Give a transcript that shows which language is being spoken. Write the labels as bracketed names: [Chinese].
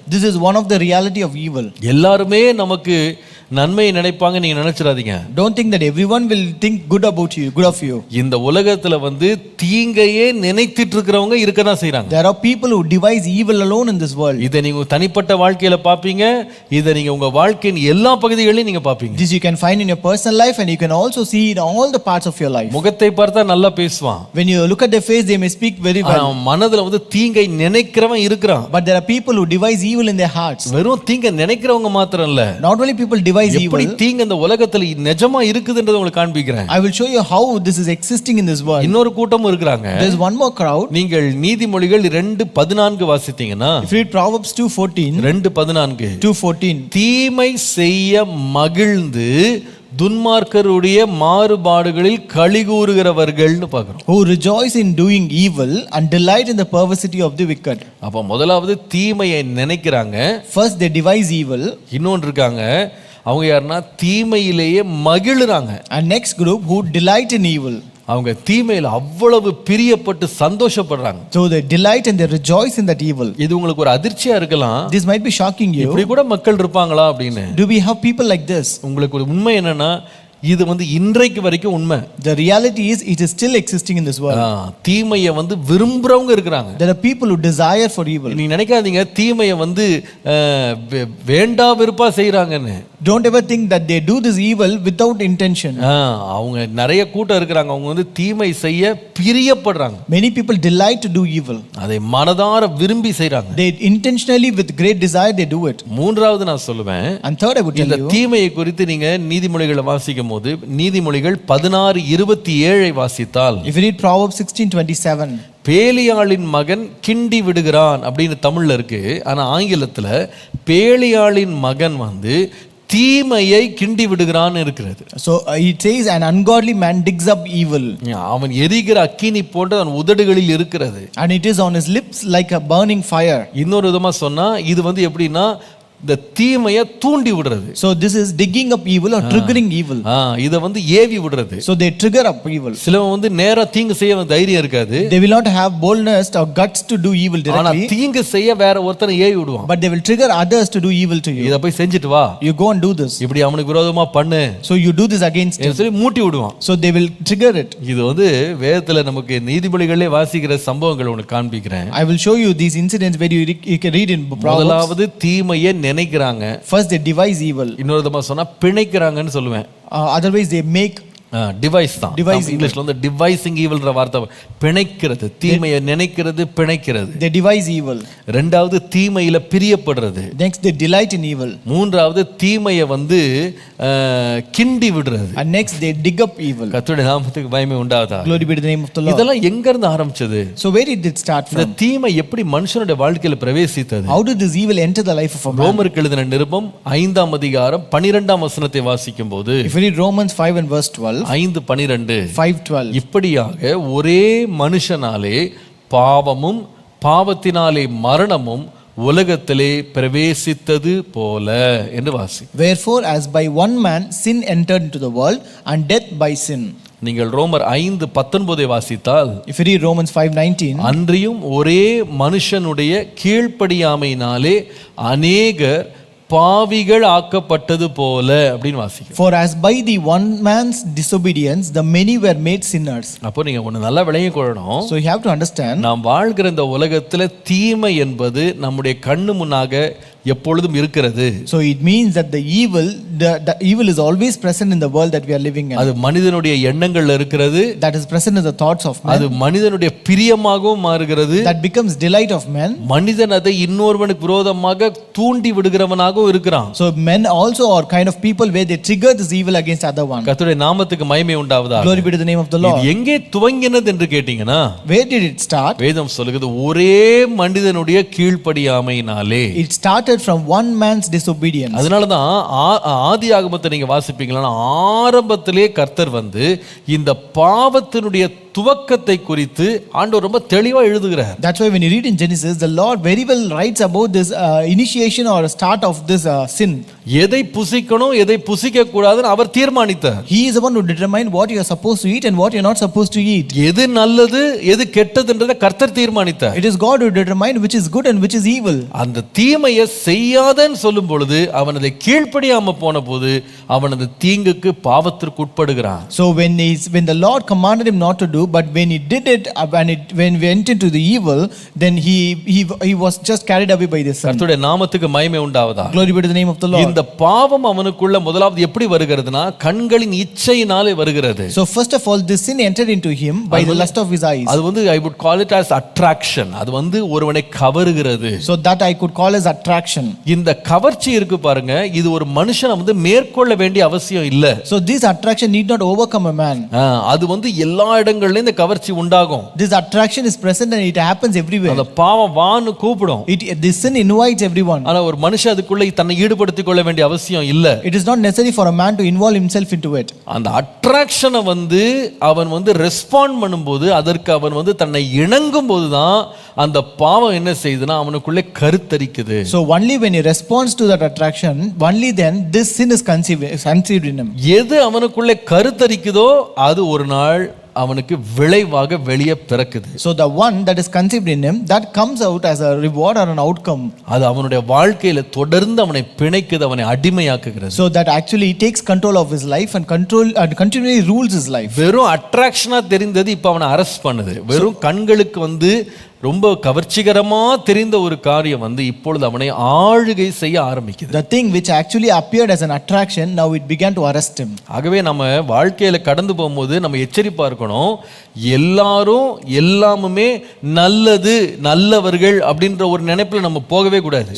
[English] This is one of the reality of evil. [Tamil] எல்லாருமே நமக்கு நன்மையை நினைப்பாங்க நீங்க நினைச்சிடாதீங்க. [English] Don't think that everyone will think good about you, good of you. [Tamil] இந்த உலகத்துல வந்து தீங்கையே நினைத்திட்டு இருக்கிறவங்க இருக்க தான் செய்றாங்க. [English] There are people who devise evil alone in this world. [Tamil] இதை நீங்க தனிப்பட்ட வாழ்க்கையில பாப்பீங்க, இதை நீங்க உங்க வாழ்க்கையின் எல்லா பகுதிகளிலும் நீங்க பாப்பீங்க. [English] This you can find in your personal life and you can also see in all the parts of your life. [Tamil] முகத்தை பார்த்தா நல்லா பேசுவான். [English] When you look at their face, they may speak very well. [Tamil] மனதுல வந்து தீங்கை நினைக்கிறவன் இருக்கிறான். [English] But there are people who devise evil in their hearts. [Tamil] வெறும் தீங்கை நினைக்கிறவங்க மாத்திரம் இல்ல. [English] Not only people devise [Tamil] எப்படி [English] evil. [Tamil] தீங்கு இந்த உலகத்துல நிஜமா இருக்குதுன்றதை உங்களுக்கு காண்பிக்கிறேன். [English] I will show you how this is existing in this world. [Tamil] இன்னொரு கூட்டமும் இருக்காங்க. [English] There is one more crowd. [Tamil] நீங்கள் நீதிமொழிகள் 2:14 வாசித்தீங்கன்னா, [English] If you read Proverbs 2:14, 2:14, 2:14, [Tamil] தீமை செய்ய மகிழ்ந்து துன்மார்க்கருடைய மாறுபாடுகளில் களிகூறுகிறவர்கள்னு பார்க்கிறோம். [English] who rejoice in doing evil and delight in the perversity of the wicked. [Tamil] அப்ப முதலாவது தீமையை நினைக்கிறாங்க. [English] First they devise evil. [Tamil] இன்னொன்று இருக்காங்க, அவங்க யாருன்னா தீமையிலேயே மகிழுறாங்க. [English] And next group who delight in evil. [Tamil] அவங்க தீமையில அவ்வளவு பிரியப்பட்டு சந்தோஷப்படுறாங்க. [English] So they delight and they rejoice in that evil. [Tamil] இது உங்களுக்கு ஒரு அதிர்ச்சியா இருக்கலாம். [English] This might be shocking you. [Tamil] இப்படி கூட மக்கள் இருப்பாங்களா அப்படின்னு. [English] Do we have people like this? [Tamil] உங்களுக்கு ஒரு உண்மை என்னன்னா, இது வந்து இன்றைக்கு வரைக்கும் உண்மை. [English] The reality is it is still existing in this world. [Tamil] தீமையை வந்து விரும்புறவங்க இருக்கிறாங்க. [English] There are people who desire for evil. [Tamil] நீங்க நினைக்காதீங்க தீமையை வந்து வேண்டா வெறுப்பா செய்யறாங்கன்னு. [English] Don't ever think that they do this evil without intention. [Tamil] அவங்க நிறைய கூட்டம் இருக்கிறாங்க, அவங்க வந்து தீமை செய்ய பிரியப்படுறாங்க. [English] Many people delight to do evil. [Tamil] அதை மனதார விரும்பி செய்றாங்க. [English] They intentionally with great desire they do it. [Tamil] மூன்றாவது நான் சொல்லுவேன், [English] And third I would tell [Tamil] இந்த [English] you, [Tamil] தீமையை குறித்து நீங்க நீதிமொழிகளை வாசிக்கும் போது நீதிமொழிகள் 16:27 வாசித்தால், [English] if you read Proverbs 16:27, [Tamil] பேலியாளின் மகன் கிண்டி விடுகிறான் அப்படின்னு தமிழ்ல இருக்கு. ஆனா ஆங்கிலத்துல பேலியாளின் மகன் வந்து தீமையை கிண்டி விடுகிறான்னு இருக்கிறது. [English] So it says an ungodly man digs up evil. [Tamil] அவன் எரிகிற அக்கினி போன்று அவன் உதடுகளில் இருக்கிறது. [English] And it is on his lips like a burning fire. [Tamil] இன்னொரு விதமா சொன்னா இது வந்து எப்படின்னா இந்த தீமையை தூண்டி விடுறது. [English] So this is digging up evil or triggering evil. [Tamil] இத வந்து ஏவி விடுறது. [English] So they trigger up evil. [Tamil] சிலவன் வந்து நேரா தீங்கு செய்ய தைரியம் இருக்காது. [English] They will not have boldness or guts to do evil [Tamil] ஆனா [English] directly. [Tamil] தீங்கு செய்ய வேற ஒருத்தனை ஏவி விடுவான். [English] But they will trigger others to do evil to you. [Tamil] இத போய் செஞ்சிட்டு வா. [English] You go and do this. [Tamil] இப்படி அவனுக்கு விரோதமா பண்ணு. [English] So you do this against him. [Tamil] சொல்லி மூட்டி விடுவான். [English] So they will trigger it. [Tamil] இது வந்து வேதத்துல நமக்கு நீதிபதிகளே வாசிக்கிற சம்பவங்கள் உனக்கு காண்பிக்கிறேன். [English] I will show you these incidents where you can read in Proverbs. [Tamil] முதலாவது தீமையை நினைக்கிறாங்க. [English] First they devise evil. [Tamil] இன்னொரு விதமா சொன்னா பிணைக்கிறாங்கன்னு சொல்லுவேன். [English] Otherwise they make [Tamil] டிவைஸ் தான். இங்கிலீஷ்ல வந்து டிவைசிங் ஈவில்ன்ற வார்த்தை பிணைக்கிறது. தீமையை நினைக்கிறது, பிணைக்கிறது. [English] They devise evil. [Tamil] இரண்டாவது தீமையில பிரியப்படுறது. [English] Next they delight in evil. [Tamil] மூன்றாவது தீமையை வந்து கிண்டி விடுறது. [English] And next they dig up evil. [Tamil] கர்த்தருடைய நாமத்துக்கு மகிமை உண்டாவதாக. [English] Glory be to the name of the Lord. [Tamil] இதெல்லாம் எங்க இருந்து ஆரம்பிச்சது? [English] So where did it start [Tamil] இந்த [English] from? [Tamil] தீமை எப்படி மனுஷனுடைய வாழ்க்கையில பிரவேசித்தது? [English] How did this evil enter the life of a man? [Tamil] ரோமருக்கு எழுதின நிருபம் 5ஆம் அதிகாரம் 12ஆம் வசனத்தை வாசிக்கும்போது, [English] If you read Romans 5 and verse 12, 5:12, 5:12, [Tamil] இப்படியாக ஒரே மனுஷனாலே பாவமும் பாவத்தினாலே மரணமும் உலகத்திலே பிரவேசித்தது போல என்று வாசி. [English] wherefore as by one man sin entered into the world and death by sin. [Tamil] நீங்கள் ரோமர் 5:19 வாசித்தால், [English] If you read Romans 5:19, [Tamil] அன்றியும் ஒரே மனுஷனுடைய கீழ்ப்படியாமையினாலே அநேகர் பாவிகள் ஆக்கப்பட்டது போல அப்படின்னு வாசிக்கும். [English] for as by the one man's disobedience the many were made sinners. [Tamil] அப்போ நீங்க ஒண்ணு நல்லா விளங்கி கொள்ளணும். [English] So you have to understand, [Tamil] நாம் வாழ்கிற இந்த உலகத்துல தீமை என்பது நம்முடைய கண்ணு முன்னாக எப்பொழுதும் இருக்கிறது. [English] so it means that the evil is always present in the world that we are living in. [Tamil] அது மனிதனுடைய எண்ணங்கள்ல இருக்கிறது. [English] that is present in the thoughts of men. [Tamil] அது மனிதனுடைய பிரியமாகவும் மாறுகிறது. [English] that becomes delight of men. [Tamil] மனிதன் அதை இன்னொருவனுக்கு விரோதமாக தூண்டி விடுகிறவனாகவும் இருக்கிறான். [English] so men also are kind of people where they trigger this evil against other one. [Tamil] கர்த்தருடைய நாமத்துக்கு மகிமை உண்டாவதாக. [English] Glory be to the name of the Lord. [Tamil] இது எங்கே துவங்கினது என்று கேட்டீங்கன்னா, [English] where did it start? [Tamil] வேதம் சொல்லுகிறது ஒரே மனிதனுடைய கீழ்ப்படியாமையினாலே. [English] it started from one man's disobedience. [Tamil] அதனால தான் ஆதியாகமத்தை நீங்க வாசிப்பீங்களா, ஆரம்பத்திலே கர்த்தர் வந்து இந்த பாவத்தினுடைய துவக்கத்தை குறித்து ஆண்டவர் ரொம்ப தெளிவா எழுதுகிறார். [English] That's why when you read in Genesis, the Lord very well writes about this initiation or start of this sin. [Tamil] எதை புசிக்கணும் எதை புசிக்க கூடாதுன்னு அவர் தீர்மானித்தார். [English] He is the one who determined what you are supposed to eat and what you are not supposed to eat. [Tamil] எது நல்லது எது கெட்டதுன்றதை கர்த்தர் தீர்மானித்தார். [English] It is God who determined which is good and which is evil. [Tamil] அந்த தீமையை செய்யாதன்னு சொல்லும் பொழுது அவன் அதை கீழ்ப்படியாம போன போது அவன் அந்த தீங்குக்கு பாவத்திற்கு உட்படுகிறான். [English] So when the Lord commanded him not to do, but when he did it, when he went into the evil, then he was just carried away by this sin. [Tamil] கர்த்தருடைய நாமத்துக்கு மகிமை உண்டாவதாக. [English] Glory be to the name of the Lord. [Tamil] இந்த பாவம் அவனுக்குள்ள முதலாவது எப்படி வருகிறதுனா கண்களின் இச்சையினாலே வருகிறது. [English] So first of all this sin entered into him by the lust of his eyes. [Tamil] அது வந்து [English] I would call it as attraction. [Tamil] அது வந்து ஒருவனை கவருகிறது. [English] So that I could call as attraction. [Tamil] இந்த கவர்ச்சி இருக்கு பாருங்க, இது ஒரு மனுஷனை வந்து மேற்கொள்ள வேண்டிய அவசியம் இல்ல. [English] So this attraction need not overcome a man. [Tamil] அது வந்து எல்லா இடங்கள்லயும் இந்த கவர்ச்சி உண்டாகும். [English] This attraction is present and it happens everywhere. [Tamil] அந்த பாவம் வான்னு கூப்பிடும். [English] This sin invites everyone. [Tamil] ஆனா ஒரு மனுஷன் அதுக்குள்ள தன்னை ஈடுபடுத்திக் கொள்ள வேண்டிய அவசியம் இல்ல. [English] It is not necessary for a man to involve himself into it. [Tamil] அந்த அட்ராக்ஷனை வந்து அவன் வந்து ரெஸ்பாண்ட் பண்ணும்போது, அதற்கு அவன் வந்து தன்னை இணங்கும் போதுதான் அந்த பாவம் என்ன செய்யுதுன்னா அவனுக்குள்ளே கருத்தரிக்குது. [English] So only when he responds to that attraction, only then this sin is conceived in him. [Tamil] எது அவனுக்குள்ளே கருத்தரிக்குதோ அது ஒரு நாள் அவனுக்கு விளைவாக வெளியே பிறக்குது. [English] So the one that is conceived in him, that comes out as a reward or an outcome. [Tamil] அது அவனுடைய வாழ்க்கையில தொடர்ந்து அவனை பிணைக்குது, அவனை அடிமையாக்குகிறது. [English] So that actually takes control of his life and continually rules his life. [Tamil] வெறும் அட்ராக்ஷனா தெரிந்தது இப்ப அவனை அரெஸ்ட் பண்ணுது. வெறும் கண்களுக்கு வந்து ரொம்ப கவர்ச்சிகரமா தெரிந்த ஒரு காரியம் வந்து இப்பொழுது அவனை ஆளுகை செய்ய ஆரம்பிக்குது. [English] The thing which actually appeared as an attraction, now it began to arrest him. [Tamil] ஆகவே நம்ம வாழ்க்கையில கடந்து போகும்போது நம்ம எச்சரிப்பா இருக்கணும். எல்லாரும் எல்லாமுமே நல்லது நல்லவர்கள் அப்படின்ற ஒரு நினைப்புல நம்ம போகவே கூடாது.